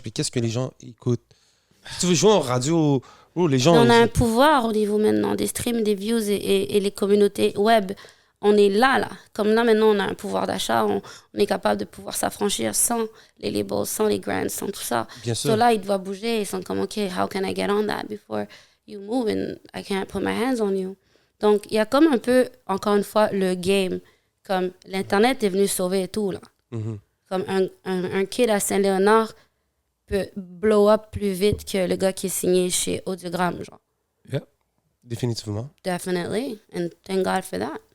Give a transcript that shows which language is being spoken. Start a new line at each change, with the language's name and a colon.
French: Puis qu'est-ce que les gens écoutent? Si tu veux jouer en radio, les gens. On a un pouvoir au niveau maintenant des streams, des views et les communautés web. On est là. Comme là, maintenant, on a un pouvoir d'achat. On est capable de pouvoir s'affranchir sans les labels, sans les grants, sans tout ça. Bien sûr. So là, ils doivent bouger. Ils sont comme,
English: OK, how can I get on that before you move and I can't put my hands on you?
French: Donc, il y a comme un peu, encore une fois, le game. Comme l'Internet est venu sauver tout, là. Mhm. Comme un kid à Saint-Léonard peut
English: blow up
French: plus vite que le gars qui est signé chez Audiogramme, genre. Définitivement.
English: Definitely. And thank God for that.